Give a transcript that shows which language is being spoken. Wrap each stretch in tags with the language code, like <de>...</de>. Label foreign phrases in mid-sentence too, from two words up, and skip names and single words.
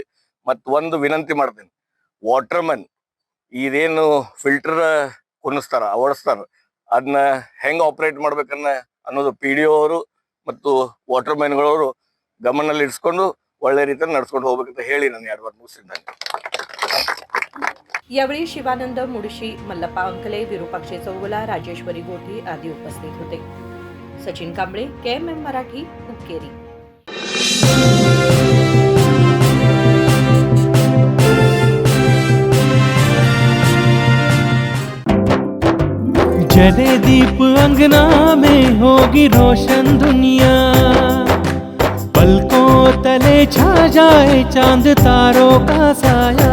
<kn>ಮತ್ ಒಂದು ವಿನಂತಿ ಮಾಡ್ತೇನೆ,</kn> <en>water man</en> <kn>ಇದೇನು ಫಿಲ್ಟರ್ ಕುಣಿಸ್ತಾರ ಓಡಿಸ್ತಾರ ಅದನ್ನ ಹೆಂಗ್ ಆಪರೇಟ್ ಮಾಡ್ಬೇಕನ್ನ ಅನ್ನೋದು PDO ಅವರು ಮತ್ತು</kn> <en>water manಗಳವರು</en> <kn>ಗಮನದಲ್ಲಿ ಇರಿಸ್ಕೊಂಡು ಒಳ್ಳೆ ರೀತಿಯಲ್ಲಿ ನಡ್ಸ್ಕೊಂಡು ಹೋಗ್ಬೇಕಂತ ಹೇಳಿ ನಾನು 2 ವಾರ ಮುಗಿಸಿದ್ದೇನೆ.</kn> <mr>यावेळी शिवानंद मुडशी, मल्लप्पा अंकले, विरूपाक्षी चौगुला, राजेश्वरी गोठी आदी उपस्थित होते. सचिन कांबळे, KMM मराठी, हुक्केरी.</mr> <hi>जले दीप अंगना में होगी रोशन दुनिया, पलकों तले छा जाए चांद तारों का साया,</hi>